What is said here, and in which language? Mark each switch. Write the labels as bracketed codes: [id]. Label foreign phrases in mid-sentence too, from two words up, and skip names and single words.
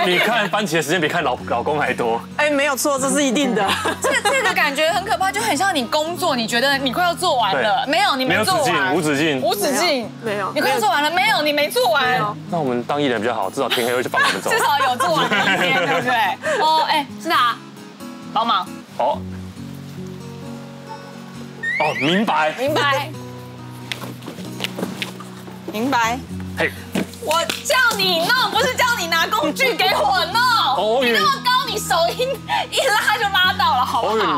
[zh] 你看番茄的時間比看老公還多。沒有錯，這是一定的。這個感覺很可怕，就很像你工作，你覺得你快要做完了，沒有，你沒做完，無止境，沒有，你快要做完了，沒有，你沒做完。那我們當藝人比較好，至少天黑會去放我們走。至少有做完一天，對不對？哦，是啊，幫忙。哦，明白。嘿，我叫你弄，不是叫你拿工具給我弄。你那麼高，你手一拉就拉到了，好不好？